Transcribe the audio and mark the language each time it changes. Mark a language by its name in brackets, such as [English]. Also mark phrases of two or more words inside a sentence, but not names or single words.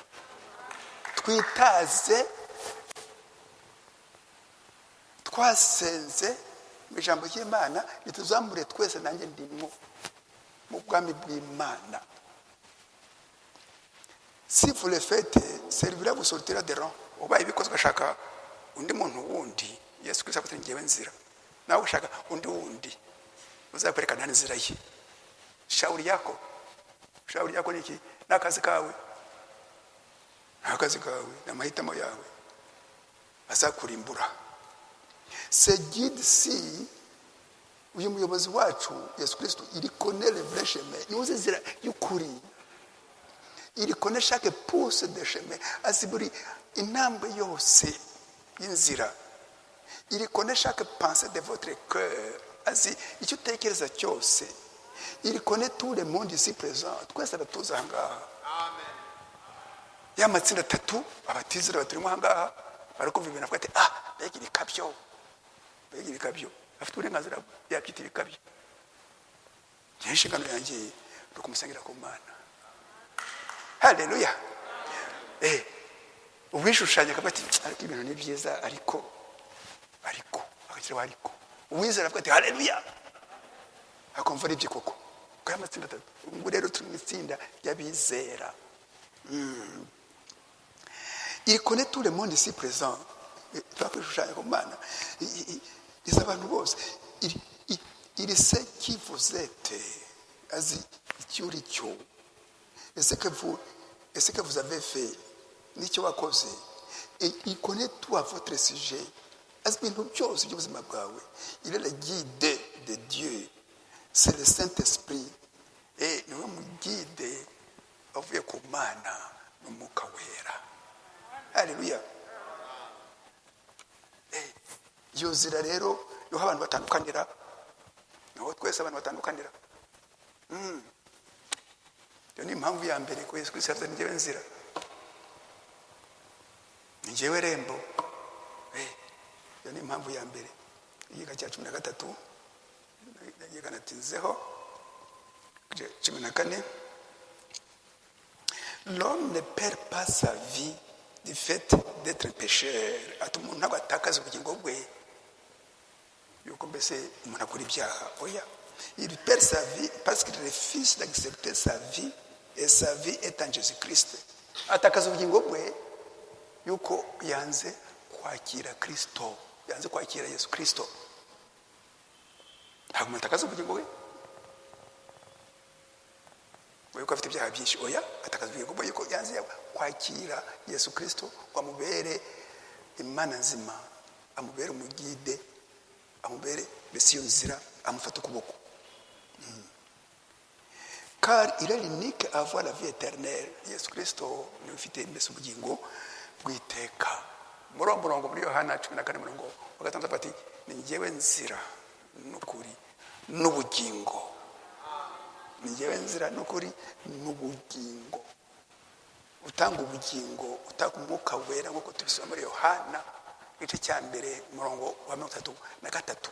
[Kinyarwanda] Twitaze twasenze mu ijambo ry'Imana, nituzamure twese nanjye ndimo mu bwami bw'Imana. [French] Si vous le faites, celui-là vous sortira des rangs. [Kinyarwanda] Ubaye bikoze ugashaka undi muntu wundi, Yesu Kristo avuga ngewe nzira, nawe ushaka undi wundi, uzakwerekana inzira ye. [Swahili] Shauri yako [Kinyarwanda] ni iki? N'akazi kawe, n'amahitamo yawe azakurimbura. [French] Ce guide-ci, [Kinyarwanda] uyu muyobozi wacu Yesu Kristo, [French] il connaît le vrai chemin. [Kinyarwanda] Niwe uzi inzira y'ukuri. [French] Il connaît chaque pouce de chemin. [Kinyarwanda] Azi buri intambwe yose y'inzira. [French] Il connaît chaque pensée de votre cœur. [Kinyarwanda] Azi icyo utekereza cyose. [French] Il connaît tout le monde ici présent. [Kinyarwanda] Twese aratuzi aha ngaha. Ya matsinda atatu abatizera baturimo aha ngaha barakumva ibintu avuga ati mbega ibikabyo. Mbega ibikabyo. Afite uburenganzira yakwita ibikabyo. Njye inshingano yanjye ni ukumusangira ku Mana. Haleluya. Uwishushanya akavuga ati ariko ibintu ni byiza ariko akakiraho ariko. Uwizera avuga ati haleluya. Akumva ari ibyo koko. Ko y'amatsinda atatu. Ubu rero turi mu itsinda ry'abizera. [French] Il connaît tout le monde ici présent. [Kinyarwanda] Twakwishushanya ku Mana. Izi abantu bose. [French] Il sait qui vous êtes. [Kinyarwanda] Azi icyo uri cyo. [French] Est-ce que vous avez fait [Kinyarwanda] n'icyo wakoze? [French] Et il connaît tout à votre sujet. [Kinyarwanda] Azi ibintu byose by'ubuzima bwawe. [French] Il est le guide de Dieu. C'est le Saint-Esprit. [Kinyarwanda] Et niwe mu guide avuye ku Mana n'Umwuka Wera. Haleluya. Iyo nzira rero yo abantu batandukanira. Naho twese abantu batandukanira. Iyo ni impamvu ya mbere ko Yesu Kristo yavuze njyewe nzira. Njyewe rembo. Iyo ni impamvu ya mbere. Igiga cya 13 nagiye natinzeho 14. [French] L'homme ne perd pas sa vie du fait d'être pécheur. [Kinyarwanda] Ati umuntu ntabwo atakaza ubugingo bwe yuko mbese umuntu akora ibyaha. Oya. [French] Il perd sa vie parce qu'il refuse d'accepter sa vie et sa vie est en Jésus-Christ. [Kinyarwanda] Atakaza ubugingo bwe yuko yanze kwakira Kristo, yanze kwakira Yesu Kristo. Ntabwo atakaza ubugingo bwe yuko afite ibyaha byinshi. Oya, atakaza ubugingo bwe yuko yanze kwakira Yesu Kristo ngo amubere Imana nzima, amubere umugide, amubere mbese iyo nzira, amufata ukuboko. [French] Car il est l'unique à avoir la vie éternelle. [Kinyarwanda] Yesu Kristo niwe ufite mbese ubugingo bw'iteka. Murongo muri Yohana 14:6 ati ni njyewe nzira n'ukuri n'ubugingo. Ni njyewe nzira n'ukuri n'ubugingo. Utanga ubugingo, utanga Umwuka Wera nk'uko tubisoma muri Yohana igice cya mbere murongo wa 33.